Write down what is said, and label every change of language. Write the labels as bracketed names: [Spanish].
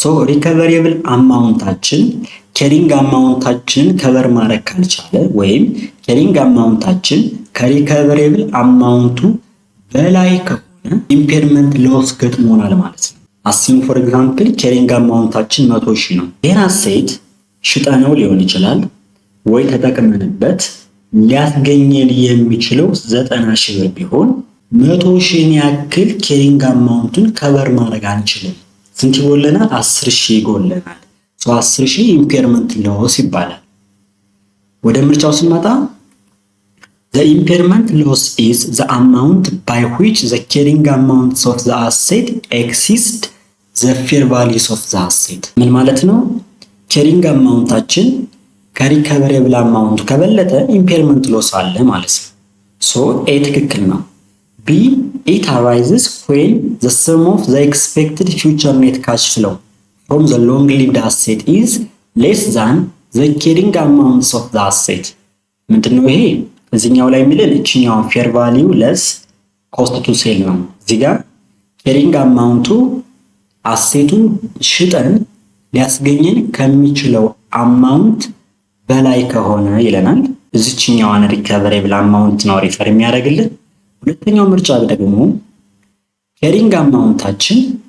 [Amharic] ሪከቨሬብል አማውንታችን ኬሪንግ አማውንታችን ከቨር ማድረግ ካልቻለ ወይም ኬሪንግ አማውንታችን ከሪከቨሬብል አማውንቱ በላይ ከሆነ ኢምፔርመንት ሎስ ገጥሞናል ማለት ነው። አስዩም ፎር ኤግዛምፕል ኬሪንግ አማውንታችን 100,000 ነው። ይሄን አሴት ሽጠነው ሊሆን ይችላል ወይ ተጠቅመንበት ሊያስገኘን የሚችለው 90,000 ብር ቢሆን 100,000 ያክል ኬሪንግ አማውንቱን ከቨር ማድረግ አንችልም። ስንት ይጎለናል? 10,000 ይጎለናል። 10,000 ኢምፔርመንት ሎስ ይባላል። ወደ ምርጫው ስንመጣ [English] The impairment loss is the amount by which the carrying amounts of the asset exceed the fair values of the asset. [Amharic] ምን ማለት ነው? [English] carrying amountታችን [Amharic] ከሪከቨሬብል አማውንቱ ከበለጠ ኢምፔርመንት ሎስ አለ ማለት ነው። so A ትክክል ነው። [English] B it arises when the sum of the expected future net cash flow from the long lived asset is less than the carrying amounts of the asset. [Amharic] ምንድነው ይሄ? እዚህኛው ላይ የሚለን እቺኛው ፌር ቫልዩ ለስ ኮስት ቱ ሴል ነው። እዚህ ጋር ኬሪንግ አማውንቱ አሴቱን ሽጠን ሊያስገኘን ከሚችለው አማውንት በላይ ከሆነ ይለናል። እዚህኛዋን ሪከቨሬብል አማውንት ነው ሪፈር የሚያደርግልን። ሁለተኛው ምርጫ ደግሞ ኬሪንግ አማውንታችን